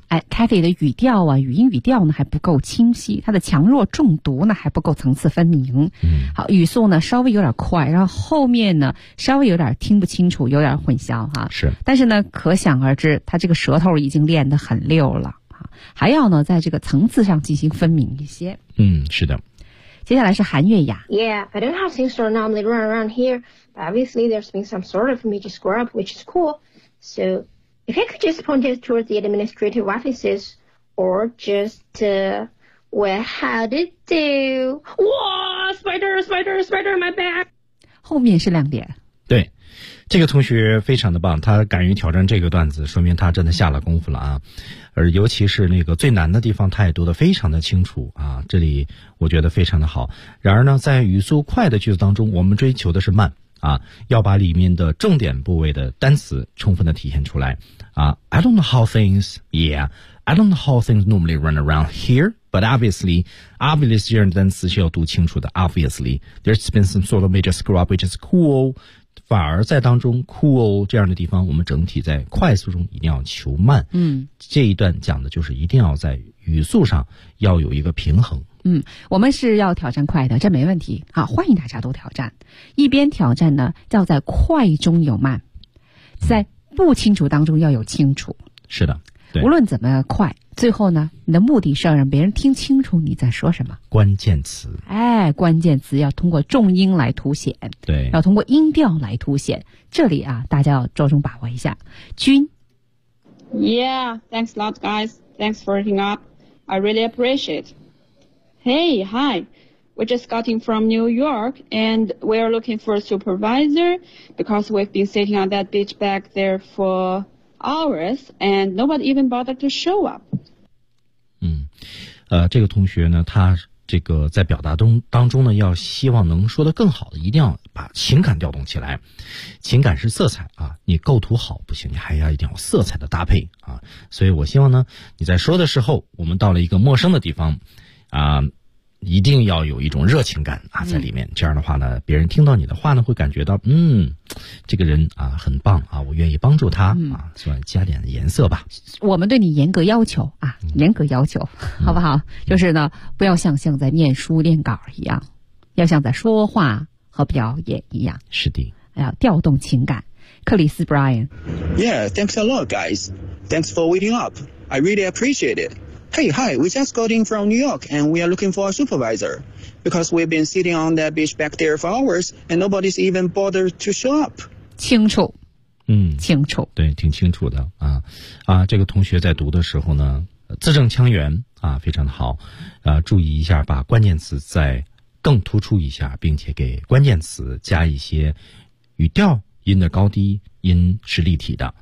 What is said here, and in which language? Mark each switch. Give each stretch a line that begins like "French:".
Chinese: 哎 ,Cathy 的语调啊，语音语调呢还不够清晰，它的强弱重读呢还不够层次分明。嗯，好，语速呢稍微有点快，然后后面呢稍微有点听不清楚，有点混淆哈、啊。是。但是呢可想而知他这个舌头已经练得很溜了、啊、还要呢在这个层次上进行分明一些。嗯，是的。接下来是韩月雅。
English: Yeah, I don't have things to normally run around here, but obviously there's been some sort of major screw up, which is cool. So, if I could just point it towards the administrative offices, or just, well, how did it do? Whoa, spider, spider, spider on my back!
Chinese: 后面是亮点。对，这个同学非常的棒，他敢于挑战这个段子，说明他真的下了功夫了啊。而尤其是那个最难的地方他也读得非常的清楚啊，这里我觉得非常的好。然而呢在语速快的句子当中，我们追求的是慢啊，要把里面的重点部位的单词充分的体现出来啊。
English: I don't know how things, yeah, I don't know how things normally run around here, but obviously, obviously 这单词是要读清楚的。 Obviously, there's been some sort of major screw up, which is cool.
Chinese: 反而在当中 cool 这样的地方，我们整体在快速中一定要求慢。嗯，这一段讲的就是一定要在语速上要有一个平衡。嗯，我们是要挑战快的，这没问题啊，欢迎大家都挑战。一边挑战呢，要在快中有慢，在不清楚当中要有清楚。嗯、是的，对，无论怎么快，最后呢，你的目的是要让别人听清楚你在说什么。关键词，哎，关键词要通过重音来凸显，对，要通过音调来凸显。这里啊，大家要着重把握一下。君
English: ，Yeah, thanks a lot, guys. Thanks for hitting up. I really appreciate. Hey, hi. We just got in from New York, and we are looking for a supervisor because we've been sitting on that beach back there for. Hours and nobody even bothered to show up.
Chinese: 嗯，这个同学呢，他这个在表达当中呢，要希望能说得更好的，一定要把情感调动起来。情感是色彩啊，你构图好不行，你还要一定要色彩的搭配啊。所以我希望呢，你在说的时候，我们到了一个陌生的地方，啊。一定要有一种热情感啊在里面、嗯、这样的话呢别人听到你的话呢会感觉到嗯这个人啊很棒啊我愿意帮助他、嗯、啊所以加点颜色吧。我们对你严格要求啊、嗯、严格要求好不好、嗯、就是呢不要像在念书练稿一样、嗯、要像在说话和表演一样。是的。要调动情感。克里斯 Brian。
English: Yeah, thanks a lot, guys. Thanks for waiting up. I really appreciate it. Hey, hi, we just got in from New York and we are looking for a supervisor because we've been sitting on that beach back there for hours and nobody's even bothered to show up.
Chinese: 清楚。嗯，清楚。对，挺清楚的啊。啊，这个同学在读的时候呢字正腔圆啊，非常的好。啊，注意一下把关键词再更突出一下，并且给关键词加一些语调，音的高低，音是立体的。